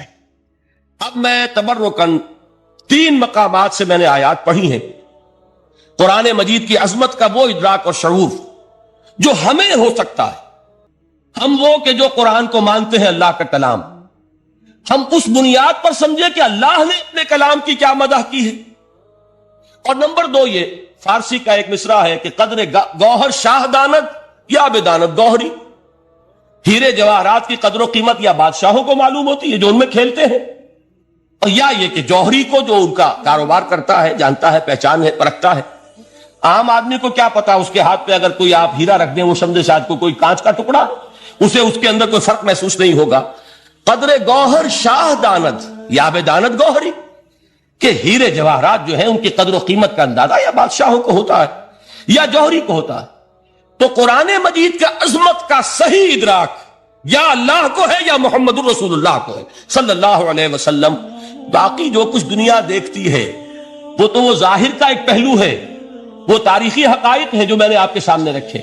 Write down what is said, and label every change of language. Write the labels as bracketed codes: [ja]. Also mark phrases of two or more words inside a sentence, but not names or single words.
[ur] اب میں تبرکاً 3 مقامات سے میں نے آیات پڑھی ہیں، قرآن مجید کی عظمت کا وہ ادراک اور شعور جو ہمیں ہو سکتا ہے۔ ہم وہ کہ جو قرآن کو مانتے ہیں اللہ کا کلام، ہم اس بنیاد پر سمجھے کہ اللہ نے اپنے کلام کی کیا مدح کی ہے۔ اور نمبر 2 یہ فارسی کا ایک مصرع ہے کہ [fa] قدر گوہر شاہ داند یا بداند گوہری، [ur] ہیرے جواہرات کی قدر و قیمت یا بادشاہوں کو معلوم ہوتی ہے جو ان میں کھیلتے ہیں، اور یا یہ کہ جوہری کو جو ان کا کاروبار کرتا ہے، جانتا ہے، پہچان ہے، پرکھتا ہے۔ عام آدمی کو کیا پتا، اس کے ہاتھ پہ اگر کوئی آپ ہیرا رکھ دیں وہ سمجھے شاید کو کوئی کانچ کا ٹکڑا، اسے اس کے اندر کوئی فرق محسوس نہیں ہوگا۔ [fa] قدر گوہر شاہ داند یا بداند گوہری، [ur] کہ ہیرے جواہرات جو ہیں ان کی قدر و قیمت کا اندازہ یا بادشاہوں کو ہوتا ہے یا جوہری کو ہوتا ہے۔ تو قرآن مجید کا عظمت کا صحیح ادراک یا اللہ کو ہے یا محمد [ar] الرسول اللہ [ur] کو ہے [ar] صلی اللہ علیہ وسلم۔ [ur] باقی جو کچھ دنیا دیکھتی ہے وہ تو وہ ظاہر کا ایک پہلو ہے، وہ تاریخی حقائق ہیں جو میں نے آپ کے سامنے رکھے۔